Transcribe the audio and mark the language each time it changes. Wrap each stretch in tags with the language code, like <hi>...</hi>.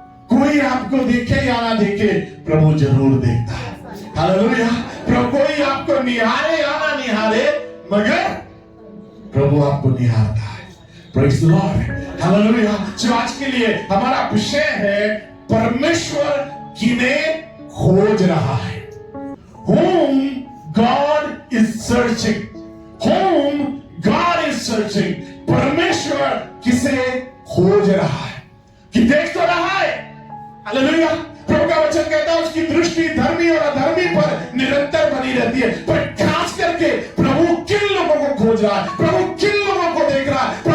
<hi>कोई आपको देखे या ना देखे, प्रभु जरूर देखता है। हालेलुया। प्रभु कोई आपको निहारे या ना निहारे, मगर प्रभु आपको निहारता है। Praise the Lord, hallelujah. जो आज के लिए हमारा विषय है, परमेश्वर किन्हें खोज रहा है।</hi> <en>Whom God is searching, whom God is searching।</en> <hi>परमेश्वर किसे खोज रहा है, कि देख तो रहा है। हालेलुया। प्रभु का वचन कहता है, उसकी दृष्टि धर्मी और अधर्मी पर निरंतर बनी रहती है, पर खास करके प्रभु किन लोगों को खोज रहा है, प्रभु किन लोगों को देख रहा है।</hi>